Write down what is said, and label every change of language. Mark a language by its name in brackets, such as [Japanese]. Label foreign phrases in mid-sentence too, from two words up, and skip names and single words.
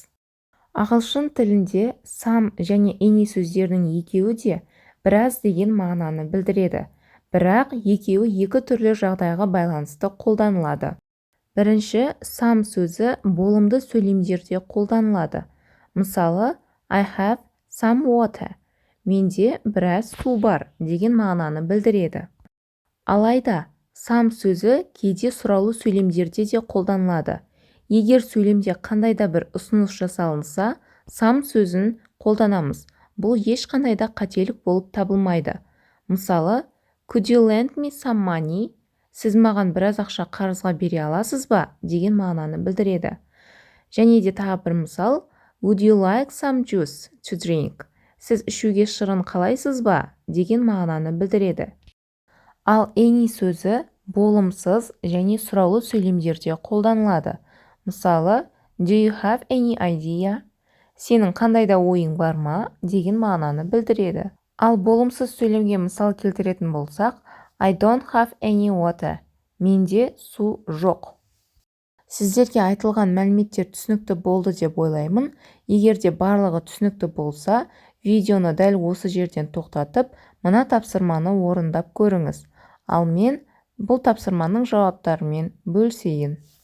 [Kazakh] Ағылшын тілінде some және any сөздердің екеуі де біраз деген мағынаны білдіреді. Бірақ екеуі екі түрлі жағдайға байланысты қолданылады. Бірінші, some сөзі болымды сөйлемдерде қолданылады. Мысалы, [English] I have some water. [Kazakh] Менде біраз су бар деген мағынаны білдіреді. Алайда, some сөзі кейде сұраулы сөйлемдерде де қолданылады. Егер сөйлемде қандай да бір ұсыныс жасалынса, some сөзін қолданамыз. Бұл ешқандай да қателік болып табылмайды. Мысалы, [English] could you lend me some money? [Kazakh] Сіз маған біраз ақша қарызға бере аласыз ба? Деген мағынаны білдіреді. Және де тағы бір мысал, [English] would you like some juice to drink? [Kazakh] Сіз ішуге шырын қалайсыз ба? Деген мағынаны білдіреді. Ал any сөзі болымсыз және сұраулы сөйлемдерде қолданылады. Мысалы, [English] do you have any idea? [Kazakh] Сенің қандай да ойың бар ма? Деген мағынаны білдіреді. Ал болымсыз сөйлемге мысал келтіретін болсақ, [English] I don't have any water. [Kazakh] Менде су жоқ. Сіздерге айтылған мәліметтер түсінікті болды деп ойлаймын. Егер де барлығы түсінікті болса, видеоны дәл осы жерден тоқтатып, мына тапсырманы орындап көріңіз. Ал мен бұл тапсырманың жауаптарымен бөлісейін.